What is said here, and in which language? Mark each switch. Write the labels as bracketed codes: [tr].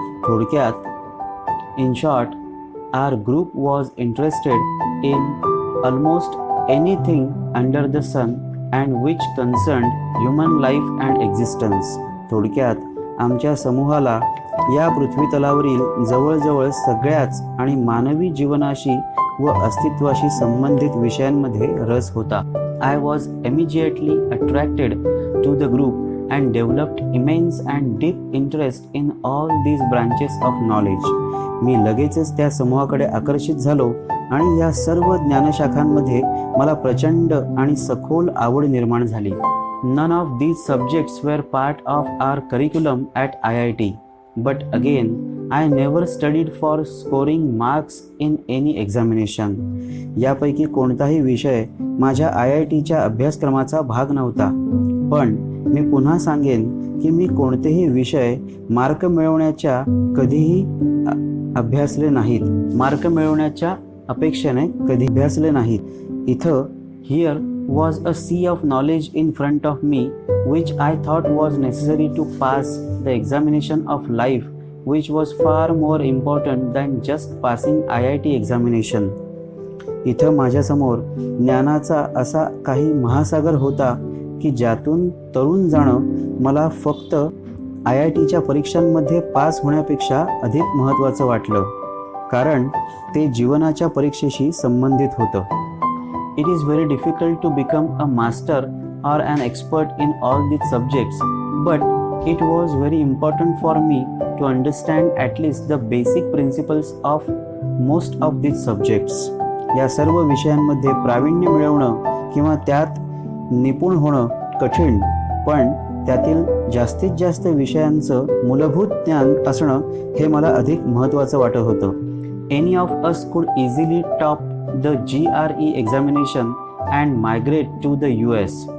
[mr] थोडक्यात, [en] In short, our group was interested in almost anything under the sun and which concerned human life and existence. [mr] थोडक्यात, आमच्या समूहाला या पृथ्वीतलावरील जवळजवळ सगळ्याच आणि मानवी जीवनाशी व अस्तित्वाशी संबंधित विषयांमध्ये रस होता. [en] I was immediately attracted to the group and developed immense and deep interest in all these branches of knowledge. [mr] मी लगेचच त्या समूहाकडे आकर्षित झालो आणि या सर्व ज्ञानशाखांमध्ये मला प्रचंड आणि सखोल आवड निर्माण झाली. [en] None of these subjects were part of our curriculum at IIT, but again, I never studied for scoring marks in any examination. [mr] यापैकी कोणताही विषय माझ्या IITच्या अभ्यासक्रमाचा भाग नव्हता. पण मी पुन्हा सांगेन की मी कोणतेही विषय मार्क मिळवण्याच्या कधीही अभ्यासले नाहीत. मार्क मिळवण्याच्या अपेक्षेने कधी अभ्यासले नाहीत. इथं [en] Here was a sea of knowledge in front of me which I thought was necessary to pass the examination of life, which was far more important than just passing IIT examination. [mr] इथं माझ्यासमोर ज्ञानाचा असा काही महासागर होता की ज्यातून तरुण जाणं मला फक्त IITच्या परीक्षांमध्ये पास होण्यापेक्षा अधिक महत्त्वाचं वाटलं, कारण ते जीवनाच्या परीक्षेशी संबंधित होतं. [en] It is very difficult to become a master or an expert in all these subjects, but it was very important for me to understand at least the basic principles of most of these subjects. [mr] या सर्व विषयांमध्ये प्रावीण्य मिळवणं किंवा त्यात निपुण होणं कठीण, पण त्यातील जास्तीत जास्त विषयांचं मूलभूत ज्ञान असणं हे मला अधिक महत्त्वाचं वाटत होतं. [en] Any of us could easily top the GRE examination and migrate to the US.